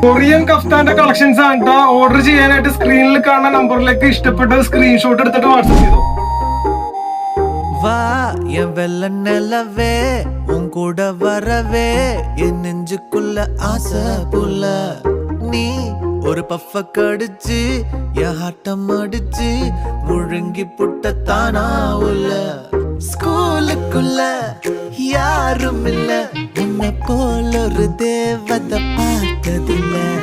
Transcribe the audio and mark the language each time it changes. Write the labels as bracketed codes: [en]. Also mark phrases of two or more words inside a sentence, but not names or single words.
[ml] കൊറിയൻ കഫ്താന്റെ കളക്ഷൻസ് ആണ് ഓർഡർ ചെയ്യാനായിട്ട് സ്ക്രീനിൽ കാണുന്ന നമ്പറിലേക്ക് ഇഷ്ടപ്പെട്ട സ്ക്രീൻഷോട്ട് എടുത്തിട്ട് വാട്സ്ആപ്പ് ചെയ്തു. [ta] வா என் வெள்ள நிலவே உன் கூட வரவே என் நெஞ்சுக்குள்ள ஆசை புள்ள நீ ஒரு பஃப கடிச்சு என் ஆட்டம் அடிச்சு முழுங்கி புட்ட தானா உள்ள ஸ்கூலுக்குள்ள யாரும் இல்ல உன்னை போல ஒரு தேவதை பார்த்ததில்ல